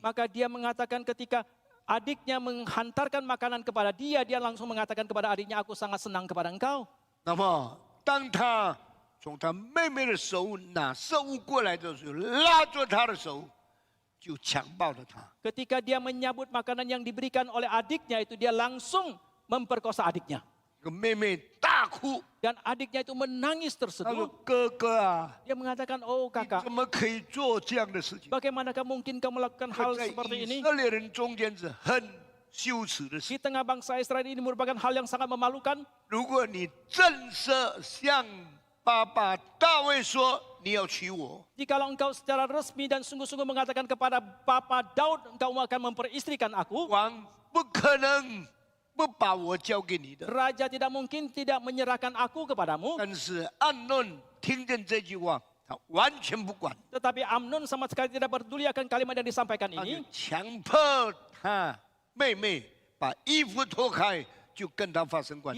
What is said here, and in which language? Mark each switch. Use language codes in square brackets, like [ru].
[id] maka dia mengatakan ketika adiknya menghantarkan makanan kepada dia, dia langsung mengatakan kepada adiknya, aku sangat senang kepada engkau. ” [zh] 那么，当他从他妹妹的手拿食物过来的时候，拉住她的手，就强暴了她。 [id] Ketika dia menyambut makanan yang diberikan oleh adiknya itu, dia langsung memperkosa adiknya. [zh] 这个妹妹大哭， [id] Dan adiknya itu menangis [zh] 她说 [id] terseduh.：“ [zh] 哥哥啊， [id] Dia mengatakan, oh [zh] 你 [id] kakak, [zh] 怎么可以做这样的事情？ [id] bagaimanakah mungkin kau melakukan hal [zh] 在 [id] seperti [zh] 以 [id] ini? [zh] 色列人中间是很羞耻的事。 [id] Di tengah bangsa Israel ini merupakan hal yang sangat memalukan. [zh] 如果你正式向爸爸大卫说你要娶我， [id] Jikalau engkau secara resmi dan sungguh-sungguh mengatakan kepada Papa Daud, engkau akan memperistrikan aku, [zh] 王不可能不把我交给你的。 [id] Raja tidak mungkin tidak menyerahkan aku kepadamu. [zh] 但是暗论听见这句话，他完全不管， [id] Tetapi Amnon sama sekali tidak peduli akan kalimat yang disampaikan [zh] 他就 [id] ini. [zh] 强迫他妹妹把衣服脱开，就跟他发生关系。